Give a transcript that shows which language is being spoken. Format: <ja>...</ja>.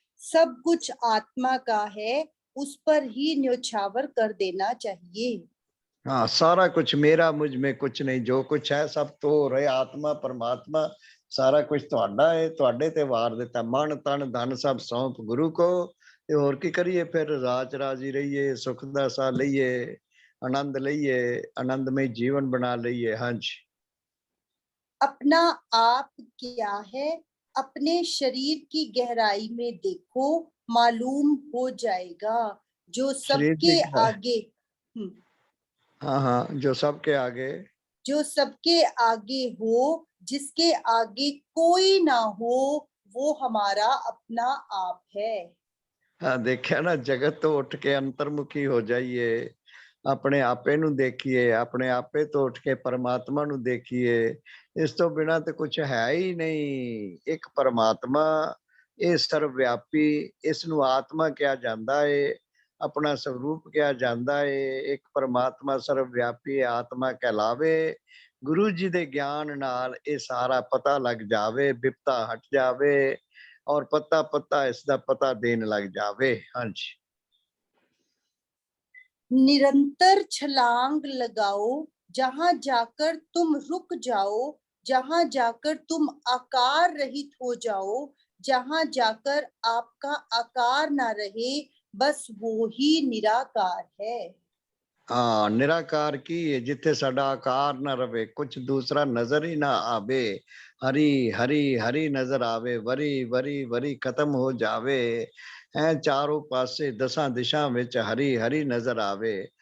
<hi>सब कुछ आत्मा का है, उस पर ही न्योछावर कर देना चाहिए। हाँ, सारा कुछ मेरा, मुझ में कुछ नहीं, जो कुछ है सब तो रहे आत्मा परमात्मा, सारा कुछ ਤੁਹਾਡਾ है,</hi> <pa>ਤੁਹਾਡੇ ਤੇ ਵਾਰ ਦਿੱਤਾ, ਮਨ ਤਨ ਧਨ ਸਭ ਸੌਂਪ ਗੁਰੂ ਕੋ। ਤੇ ਹੋਰ ਕੀ ਕਰੀਏ ਫਿਰ, ਰਾਜ ਰਾਜੀ ਰਹੀਏ, ਸੁਖ ਦਾ ਸਾਹ ਲਈਏ, ਆਨੰਦ ਲਈਏ, ਆਨੰਦਮਈ ਜੀਵਨ ਬਣਾ ਲਈਏ। ਹਾਂਜੀ,</pa> <hi>अपना आप क्या है, अपने शरीर की गहराई में देखो, मालूम हो जाएगा। जो</hi> <pa>ਸਰੀਰ ਦੀ</pa> <hi>सबके आगे हाँ हाँ, जो सबके आगे, जो सबके आगे हो, जिसके आगे कोई ना हो, वो हमारा अपना आप है।</hi> <pa>हाँ देखिया ना, जगत तो उठ के अंतर्मुखी हो जाइए, ਆਪਣੇ ਆਪੇ ਨੂੰ ਦੇਖੀਏ, ਆਪਣੇ ਆਪੇ ਤੋਂ ਉੱਠ ਕੇ ਪਰਮਾਤਮਾ ਨੂੰ ਦੇਖੀਏ। ਇਸ ਤੋਂ ਬਿਨਾਂ ਤੇ ਕੁਝ ਹੈ ਹੀ ਨਹੀਂ। ਇੱਕ ਪਰਮਾਤਮਾ, ਇਹ ਸਰਵਵਿਆਪੀ, ਇਸ ਨੂੰ ਆਤਮਾ ਕਿਹਾ ਜਾਂਦਾ ਏ, ਆਪਣਾ ਸਰੂਪ ਕਿਹਾ ਜਾਂਦਾ ਏ। ਇੱਕ ਪਰਮਾਤਮਾ ਸਰਵਵਿਆਪੀ ਆਤਮਾ ਕਹਿਲਾਵੇ। ਗੁਰੂ ਜੀ ਦੇ ਗਿਆਨ ਨਾਲ ਇਹ ਸਾਰਾ ਪਤਾ ਲੱਗ ਜਾਵੇ, ਬਿਪਤਾ ਹਟ ਜਾਵੇ, ਔਰ ਪੱਤਾ ਪੱਤਾ ਇਸ ਦਾ ਪਤਾ ਦੇਣ ਲੱਗ ਜਾਵੇ। ਹਾਂਜੀ,</pa> <hi>निरंतर छलांग लगाओ, जहां जाकर तुम रुक जाओ, जहां जाकर तुम आकार रहित हो जाओ, जहां जाकर आपका आकार ना रहे, बस वो ही निराकार है।</hi> <pa>ਹਾਂ ਨਿਰਾਕਾਰ ਕੀ ਹੈ, ਜਿੱਥੇ ਸਾਡਾ ਆਕਾਰ ਨਾ ਰਵੇ, ਕੁਝ ਦੂਸਰਾ ਨਜ਼ਰ ਹੀ ਨਾ ਆਵੇ, ਹਰੀ ਹਰੀ ਹਰੀ ਨਜ਼ਰ ਆਵੇ, ਵਰੀ ਵਰੀ ਵਰੀ ਖਤਮ ਹੋ ਜਾਵੇ, ਐ ਚਾਰੋਂ ਪਾਸੇ ਦਸਾਂ ਦਿਸ਼ਾ ਵਿੱਚ ਹਰੀ ਹਰੀ ਨਜ਼ਰ ਆਵੇ।</pa>